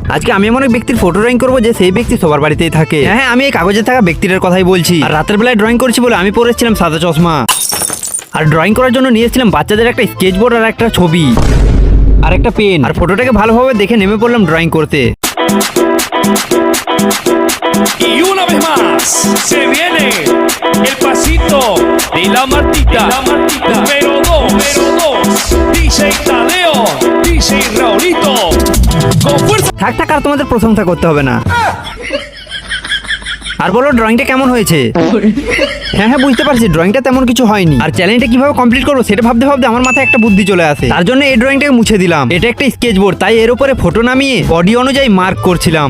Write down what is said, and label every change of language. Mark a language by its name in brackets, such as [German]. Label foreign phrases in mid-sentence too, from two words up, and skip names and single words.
[Bangla] আজকে আমি এমন এক ব্যক্তির ফটো ড্রয়িং করবো যে সেই ব্যক্তি সবার বাড়িতেই থাকে। হ্যাঁ, আমি এই কাগজে থাকা ব্যক্তিটার কথাই বলছি। আর রাতের বেলায় ড্রয়িং করছি বলে আমি পরেছিলাম সাদা চশমা। আর ড্রয়িং করার জন্য নিয়েছিলাম বাচ্চাদের একটা স্কেচবোর্ড আর একটা ছবি আর একটা পেন। আর ফটোটাকে ভালোভাবে দেখে নেমে পড়লাম ড্রয়িং করতে। [Spanish] Y una vez más se viene el pasito de la Martita, número 2, DJ Tadeo, DJ Raulito, con fuerza. [Bangla] থাক আর তোমাদের প্রশংসা করতে হবে না। আর বলো ড্রয়িংটা কেমন হয়েছে? হ্যাঁ, বুঝতে পারছি ড্রয়িংটা তেমন কিছু হয়নি। আর চ্যালেঞ্জটা কিভাবে কমপ্লিট করবো সেটা ভাবতে ভাবতে আমার মাথায় একটা বুদ্ধি চলে আসে। তার জন্য এই ড্রয়িংটাকে মুছে দিলাম। এটা একটা স্কেচবোর্ড, তাই এর উপরে ফটো নামিয়ে বডি অনুযায়ী মার্ক করছিলাম।